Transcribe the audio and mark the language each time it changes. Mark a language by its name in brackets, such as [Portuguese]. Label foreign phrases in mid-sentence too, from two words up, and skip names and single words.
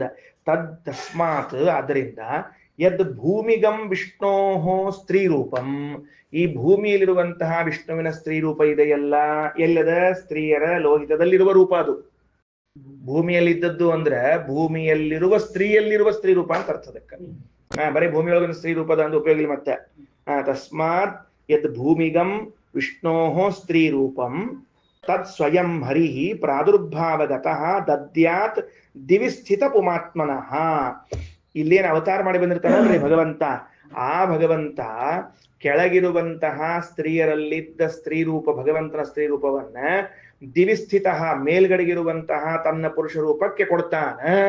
[Kannada] ತಸ್ಮಾತ್, ಆದ್ದರಿಂದ [Sanskrit] ಯದ್ ಭೂಮಿಗಂ ವಿಷ್ಣೋ ಸ್ತ್ರೀ ರೂಪಂ, [Kannada] ಈ ಭೂಮಿಯಲ್ಲಿರುವಂತಹ ವಿಷ್ಣುವಿನ ಸ್ತ್ರೀ ರೂಪ ಇದೆಯಲ್ಲ, ಎಲ್ಲದ ಸ್ತ್ರೀಯರ ಲೋಹಿತದಲ್ಲಿರುವ ರೂಪ ಅದು. ಭೂಮಿಯಲ್ಲಿದ್ದದ್ದು ಅಂದ್ರೆ ಭೂಮಿಯಲ್ಲಿರುವ ಸ್ತ್ರೀ ರೂಪ ಅಂತ ಅರ್ಥ ಅದಕ್ಕೆ. ಬರೀ ಭೂಮಿಯೊಳಗಿನ ಸ್ತ್ರೀ ರೂಪದ ಅಂತ ಉಪಯೋಗ ಇಲ್ಲ ಮತ್ತೆ. [Sanskrit] ತಸ್ಮಾತ್ ಯತ್ ಭೂಮಿಗಂ ವಿಷ್ಣೋಃ ಸ್ತ್ರೀ ರೂಪಂ ತತ್ ಸ್ವಯಂ ಹರಿಃ ಪ್ರಾದುರ್ಭಾವಗತಃ ದದ್ಯಾತ್ ದಿವಿಸ್ಥಿತ ಪುಮಾತ್ಮನಃ. [Kannada] ಇಲ್ಲೇನು ಅವತಾರ ಮಾಡಿ ಬಂದಿರ್ತಾನಲ್ರಿ ಭಗವಂತ, ಆ ಭಗವಂತ ಕೆಳಗಿರುವಂತಹ ಸ್ತ್ರೀಯರಲ್ಲಿದ್ದ ಸ್ತ್ರೀ ರೂಪ, ಭಗವಂತನ ಸ್ತ್ರೀ ರೂಪವನ್ನ ದಿವಿಸ್ಥಿತ ಮೇಲ್ಗಡೆಗಿರುವಂತಹ ತನ್ನ ಪುರುಷ ರೂಪಕ್ಕೆ ಕೊಡ್ತಾನ.